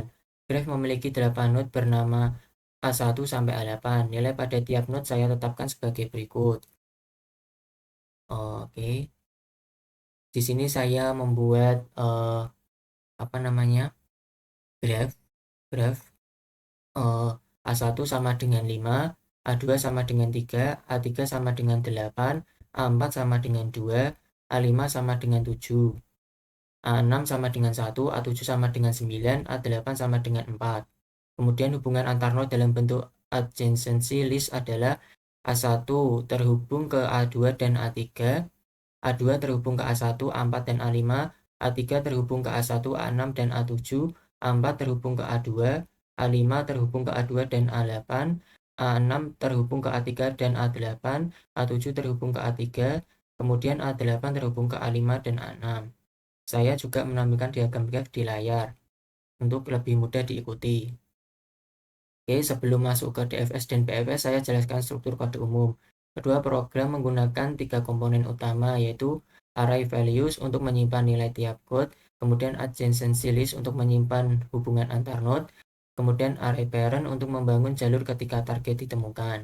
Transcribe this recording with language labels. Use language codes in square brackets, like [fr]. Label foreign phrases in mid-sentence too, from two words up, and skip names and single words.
[id] Graf memiliki 8 node bernama A1 sampai A8. Nilai pada tiap node saya tetapkan sebagai berikut. Oke. Di sini saya membuat graf A1 sama dengan 5, A2 sama dengan 3, A3 sama dengan 8, A4 sama dengan 2, A5 sama dengan 7, A6 sama dengan 1, A7 sama dengan 9, A8 sama dengan 4. Kemudian hubungan antar node dalam bentuk [en] adjacency list [id] adalah A1 terhubung ke A2 dan A3, A2 terhubung ke A1, A4 dan A5, A3 terhubung ke A1, A6 dan A7, A4 terhubung ke A2, A5 terhubung ke A2 dan A8, A6 terhubung ke A3 dan A8, A7 terhubung ke A3, kemudian A8 terhubung ke A5 dan A6. Saya juga menampilkan diagram graf di layar untuk lebih mudah diikuti. Oke, sebelum masuk ke DFS dan BFS, saya jelaskan struktur kode umum. Kedua program menggunakan 3 komponen utama, yaitu array values untuk menyimpan nilai tiap code, kemudian [en] adjacency list [id] untuk menyimpan hubungan antar node, kemudian array parent untuk membangun jalur ketika target ditemukan.